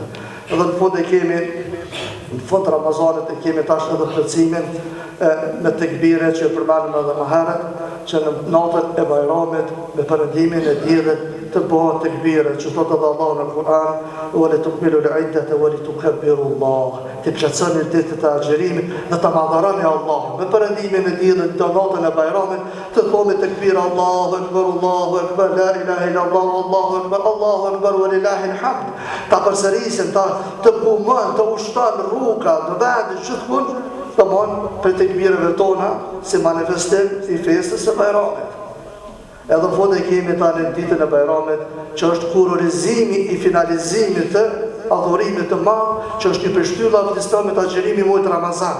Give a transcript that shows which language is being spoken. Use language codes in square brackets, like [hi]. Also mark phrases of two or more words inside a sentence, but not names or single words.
[sq] Edhe në fund e kemi, në fund Ramazanit e kemi tash edhe plotësimin me tekbire që përmenëm edhe më herët, që në natën e Bajramit, me perëndimin e diellit, të bëhen tekbire, që thotë edhe Allah në Kur'an, [ar] ولتكملوا العدة ولتكبروا الله. [sq] Të plotësoni ditët e agjerimit dhe të madharani Allah. Me perëndimin e diellit të natën e Bajramit, të thomi tekbir [ar] الله أكبر لا إله إلا الله الله أكبر ولله الحمد. [sq] Ta përsërisim, të bumën, të ushtan rruga, të vendit gjithkund, të mon për tekbireve tona si manifestim i festës së Bajramit. Edhe në fund e kemi tani në ditën e Bajramit, që është kurorizimi i finalizimit të adhurimit të madh, që është një përshtylla e Islamit agjerimi muajit Ramazan.